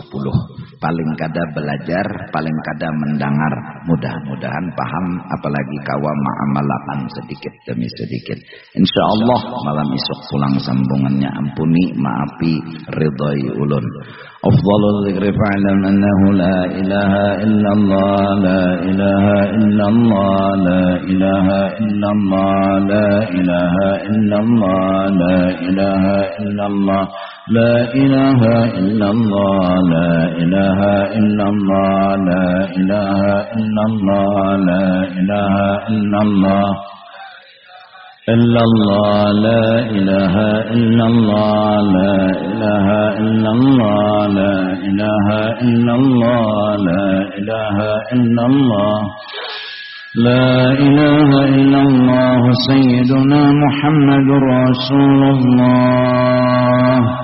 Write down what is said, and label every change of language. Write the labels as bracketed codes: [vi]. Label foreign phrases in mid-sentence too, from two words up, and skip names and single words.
[bjn] Paling kada belajar, paling kada mendengar. Mudah-mudahan paham, apalagi kawa ma'amalakan sedikit demi sedikit. Insyaallah malam esok pulang sambungannya. Ampuni, maafi, ridhai ulun. [ar] أفضل الذكر فاعلم أنه لا إله إلا الله، لا إله إلا الله، لا إله إلا الله، لا إله إلا الله، لا إله إلا الله، لا إله إلا الله، لا إله إلا الله، لا إله إلا الله، لا إله إلا الله. إلا الله لا إله إلا الله لا إله إلا الله لا إله إلا الله لا إله إلا الله لا إله إلا الله سيدنا محمد رسول الله